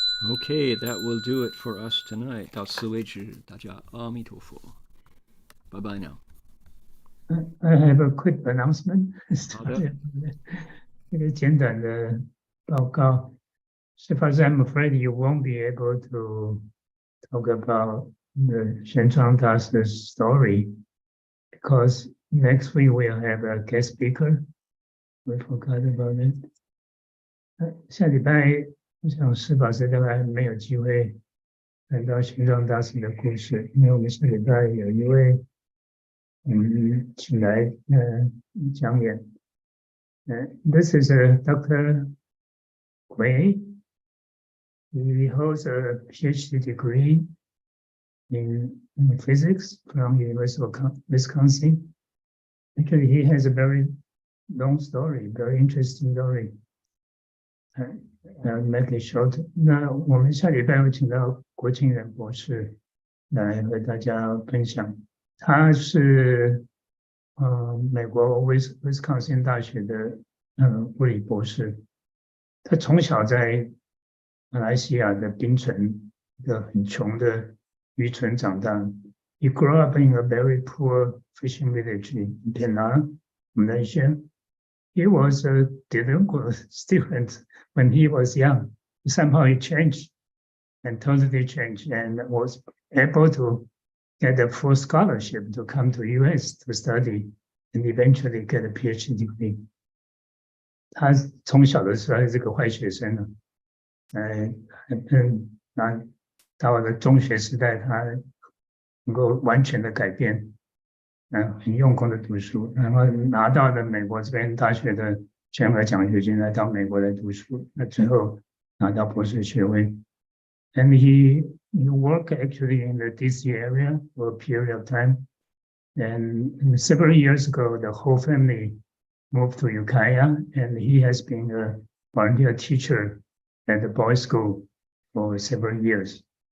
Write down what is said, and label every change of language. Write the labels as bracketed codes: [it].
[en] Okay, that will do it for us tonight. [zh] 到此为止，大家阿弥陀佛。 [en] Bye bye now. I have a quick announcement. [zh] 好的。这个简短的报告。 [en] So far, I'm afraid you won't be able to talk about the Heng Sure story because next week we'll have a guest speaker. We forgot about it. [zh] 下礼拜我想释法师大概没有机会谈到玄奘大师的故事，因为我们下礼拜有一位请来讲演。 [en] This is Dr. Gui. He holds a PhD degree in physics from University of Wisconsin. Actually, he has a very long story, very interesting story. Make it short. [zh] 那我们下礼拜会请到国庆仁博士来和大家分享。他是美国威斯康星大学的物理博士。他从小在马来西亚的槟城一个很穷的渔村长大。 [en] He grew up in a very poor fishing village in Penang, Malaysia. He was a delinquent student when he was young. Somehow he changed and totally changed and was able to get a full scholarship to come to US to study and eventually get a PhD degree. [zh] 他从小的时候是这个坏学生呢，那到了中学时代，他能够完全的改变，很用功的读书，然后拿到了美国这边大学的全额奖学金，来到美国来读书，那最后拿到博士学位。 [en] And he worked actually in the DC area for a period of time. And several years ago, the whole family moved to Ukiah, and he has been a volunteer teacher at the boys' school for several years.